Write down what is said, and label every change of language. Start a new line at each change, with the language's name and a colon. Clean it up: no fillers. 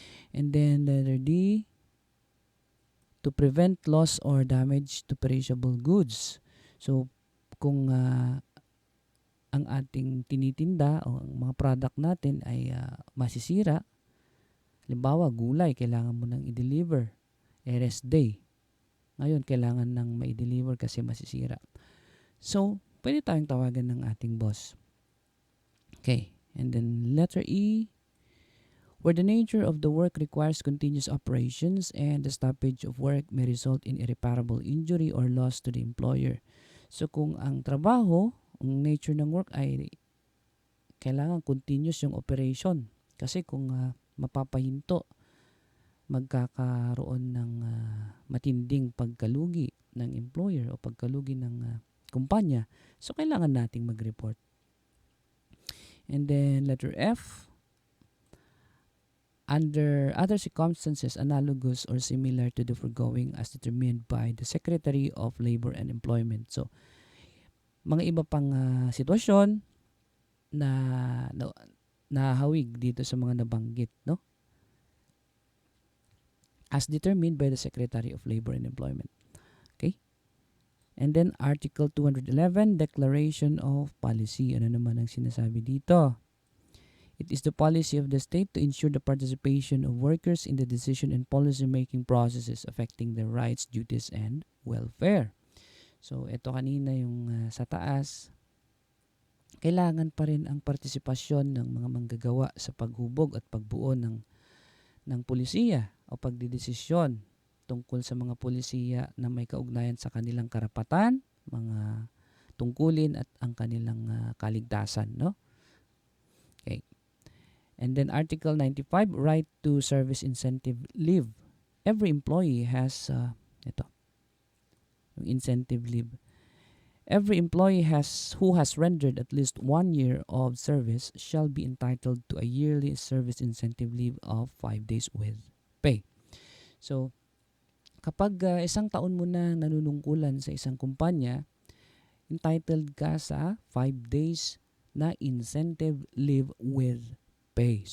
English: And then letter D, to prevent loss or damage to perishable goods.
Filipino: So kung ang ating tinitinda o ang mga product natin ay masisira, halimbawa gulay, kailangan mo nang i-deliver, rest day, ngayon kailangan nang ma-deliver kasi masisira. So, pwede tayong tawagan ng ating boss. Okay.
English: And then letter E, where the nature of the work requires continuous operations and the stoppage of work may result in irreparable injury or loss to the employer.
Filipino: So, kung ang trabaho, ang nature ng work ay kailangan continuous yung operation. Kasi kung mapapahinto, magkakaroon ng matinding pagkalugi ng employer o pagkalugi ng kumpanya. So, kailangan nating mag-report.
English: And then, letter F, under other circumstances analogous or similar to the foregoing as determined by the Secretary of Labor and Employment.
Filipino: So, mga iba pang sitwasyon na nahawig dito sa mga nabanggit, no?
English: As determined by the Secretary of Labor and Employment. Okay? And then Article 211, Declaration of Policy.
Filipino: Ano naman ang sinasabi dito?
English: It is the policy of the state to ensure the participation of workers in the decision and policy-making processes affecting their rights, duties, and welfare.
Filipino: So, ito kanina yung sa taas. Kailangan pa rin ang partisipasyon ng mga manggagawa sa paghubog at pagbuo ng pulisiya o pagdidesisyon tungkol sa mga pulisiya na may kaugnayan sa kanilang karapatan, mga tungkulin at ang kanilang kaligtasan, no?
English: Okay. And then Article 95, right to service incentive leave. Every employee has
Filipino: yung
English: incentive leave. Every employee who has rendered at least 1 year of service shall be entitled to a yearly service incentive leave of 5 days with pay.
Filipino: So, kapag isang taon mo na nanunungkulan sa isang kumpanya, entitled ka sa 5 days na
English: incentive leave with pay.